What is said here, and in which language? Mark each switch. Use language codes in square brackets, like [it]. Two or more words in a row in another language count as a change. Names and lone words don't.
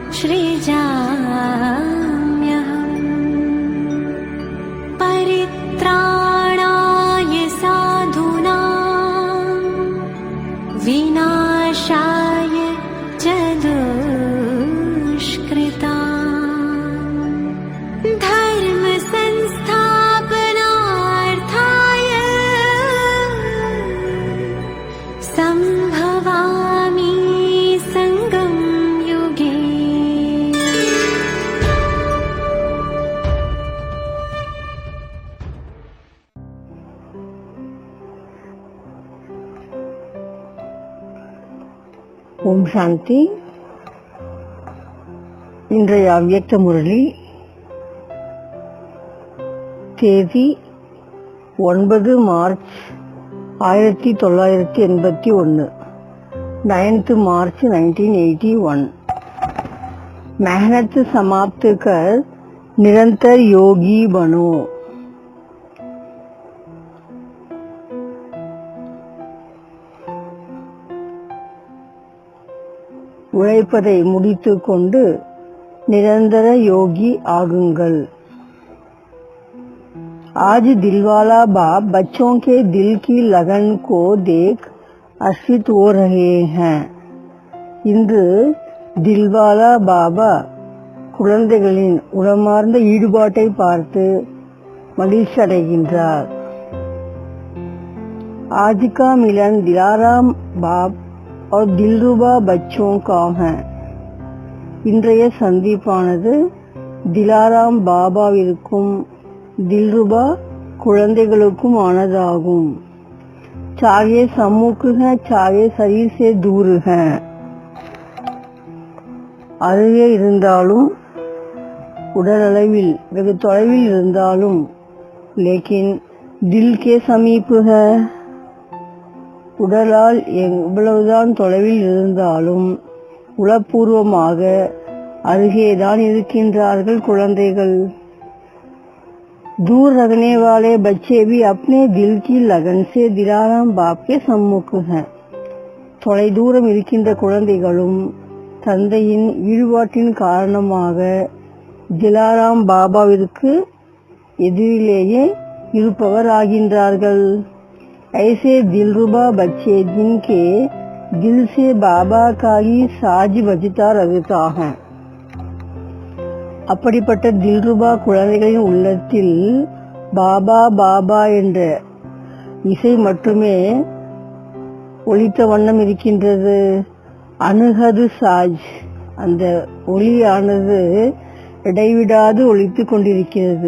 [sa] सृजाम्यहम् परित्राणाय साधूनां विनाशाय च दुष्कृताम् धर्म संस्थापनार्थाय संभवामि संगम युगे। [ta] ஓம் சாந்தி. இன்றைய அவ்யக்த முரளி தேதி 9 மார்ச் 1981, 9th मार्च 1981। [hi] मेहनत समाप्त कर निरंतर योगी बनो। [ta] உழைப்பதை முடித்துக் கொண்டு நிரந்தர யோகி ஆகுங்கள்। [hi] आज दिलवाला बाप बच्चों के दिल की लगन को देख हर्षित हो रहे हैं। [ta] இன்று தில்வாலா பாபா குழந்தைகளின் உளமார்ந்த ஈடுபாட்டை பார்த்து மகிழ்ச்சி அடைகின்றார்। [hi] आज का मिलन दिलाराम बाप और दिलरुबा बच्चों का है। [ta] இன்றைய சந்திப்பானது திலாராம் பாபாவிற்கும் दिलरुबा குழந்தைகளுக்கும் ஆனதாகும்। [hi] चाहे सम्मुख है चाहे शरीर से दूर है। [ta] அருகே இருந்தாலும் உடலளவில் வெகு தொலைவில் இருந்தாலும் [hi] लेकिन दिल के समीप है। [ta] உடலால் எவ்வளவுதான் தொலைவில் இருந்தாலும் உளப்பூர்வமாக அருகேதான் இருக்கின்றார்கள் குழந்தைகள்। [hi] दूर रखने वाले बच्चे भी अपने दिल की लगन से दिलाराम बाप के सम्मुख हैं। [ta] தொலை தூரம் இருக்கின்ற குழந்தைகளும் தந்தையின் ஈடுபாட்டின் காரணமாக திலாராம் பாபாவிற்கு எதிரிலேயே இருப்பவர் ஆகின்றார்கள்। [hi] ऐसे दिलरुबा बच्चे जिनके दिल से बाबा का ही साज बजता रहता है। [ta] அப்படிப்பட்ட தில்ருபா குழந்தைகளின் உள்ளத்தில் பாபா பாபா என்ற இசை மட்டுமே ஒலித்த வண்ணம் இருக்கின்றது। அணுகது சாஜ், அந்த ஒலியானது இடைவிடாது ஒலித்து கொண்டிருக்கிறது।